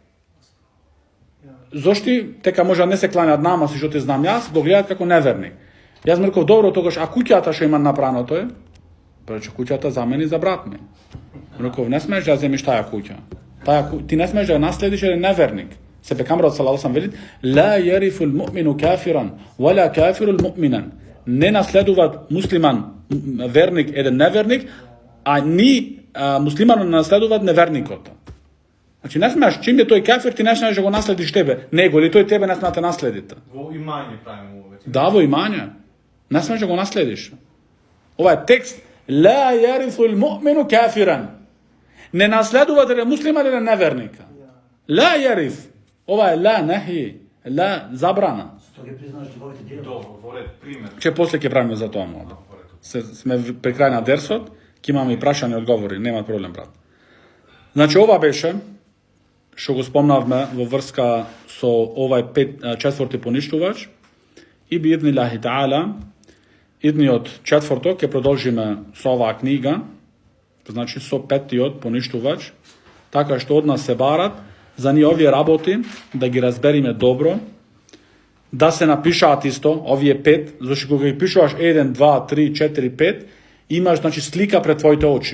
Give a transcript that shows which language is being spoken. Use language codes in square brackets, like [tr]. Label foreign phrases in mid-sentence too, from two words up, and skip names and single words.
[mk] Зошти тека може не се кланјат намаз и што ти знам јас, го гледат како неверник. Јас му реков добро тогаш, а куќата што има направено тој? Прече куќата за мене и за брат ми. Реков не смееш да земиш таја куќа. Ти не смееш да ја наследиш еден неверник. Се пекамрот [ar] صلى الله عليه [mk] велит: [ar] لا يرث المؤمن كافرا ولا الكافر مؤمنا. [mk] Не наследуваат муслиман верник еден неверник, а ни муслиманот наследуваат неверникот. Значи не смееш, чим е тој кафир, ти не смееш да го наследиш тебе, него или тој тебе не смее да наследите. Во имање правиме ова. Да, во имање. Не смееш да го наследиш. Ова е текст: [ar] لا يرث المؤمن كافرا. [mk] Не наследуваат еден муслиман еден неверника. [ar] لا يرث. [mk] Ова е [ar] لا نهي, [mk] ла забрана. Што ги признаш неговите дела? Добро, во ред, пример. Че после ќе правиме за тоа молба. Сме при крај на дерсот, ќе имаме и прашање и одговори, нема проблем, брат. Значи ова беше што го спомнавме во врска со овај четврти поништувач и [ar] بإذن الله تعالى [mk] идниот четврток ќе продолжиме со оваа книга, значи со петтиот поништувач, така што од нас се барат за ние овие работи да ги разбериме добро, да се напишаат исто овие 5, зашто кога ги пишуваш 1, 2, 3, 4, 5, имаш значи слика пред твоите очи.